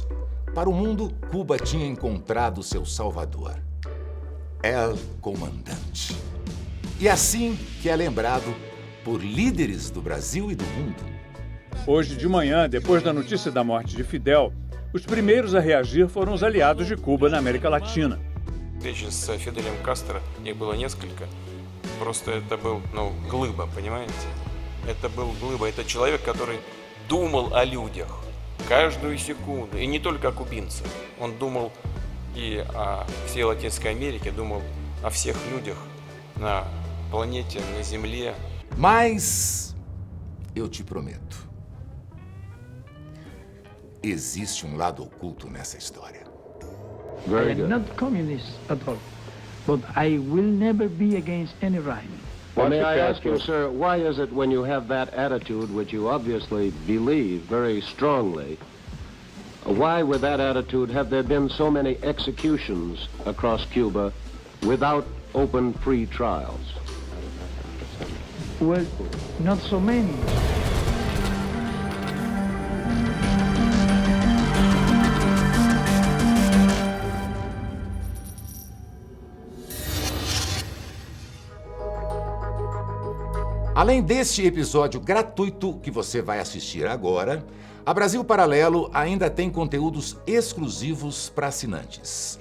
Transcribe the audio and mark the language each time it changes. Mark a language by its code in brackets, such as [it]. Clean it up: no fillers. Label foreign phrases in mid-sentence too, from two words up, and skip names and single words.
[pt] Para o mundo, Cuba tinha encontrado seu salvador, El Comandante. E assim que é lembrado por líderes do Brasil e do mundo. Hoje de manhã, depois da notícia da morte de Fidel, os primeiros a reagir foram os aliados de Cuba na América Latina. [ru] Встречи с Фиделем Кастро, их было несколько. Просто это был, глыба, понимаете? Это был глыба, это человек, который думал о людях каждую секунду. И не только о кубинцах. Он думал и о всей Латинской Америке, думал о всех людях на планете, на Земле. [pt] Mas eu te prometo, existe um lado oculto nessa história. [en] I am not communist at all, but I will never be against any rhyme. Well, may I ask you, sir, why is it when you have that attitude, which you obviously believe very strongly, why with that attitude have there been so many executions across Cuba without open free trials? Well, not so many. [pt] Além deste episódio gratuito que você vai assistir agora, a Brasil Paralelo ainda tem conteúdos exclusivos para assinantes.